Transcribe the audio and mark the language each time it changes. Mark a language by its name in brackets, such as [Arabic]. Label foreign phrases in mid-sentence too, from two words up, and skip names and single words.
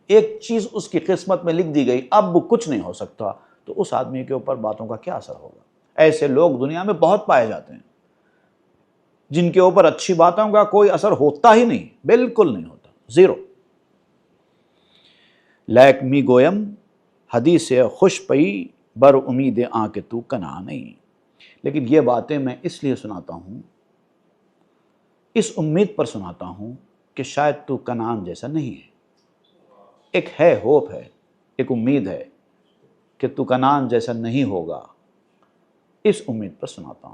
[Urdu] ایک چیز اس کی قسمت میں لکھ دی گئی، اب کچھ نہیں ہو سکتا، تو اس آدمی کے اوپر باتوں کا کیا اثر ہوگا؟ ایسے لوگ دنیا میں بہت پائے جاتے ہیں جن کے اوپر اچھی باتوں کا کوئی اثر ہوتا ہی نہیں، بالکل نہیں ہوتا، زیرو۔ [Persian] لیک می گویم حدیث خوش پئی، بر امید آں کہ تو کنا نہیں۔ [Urdu] لیکن یہ باتیں میں اس لیے سناتا ہوں، اس امید پر سناتا ہوں کہ شاید تو کنعان جیسا نہیں ہے۔ ایک ہے ہوپ ہے، ایک امید ہے کہ تو کنعان جیسا نہیں ہوگا، اس امید پر سناتا ہوں۔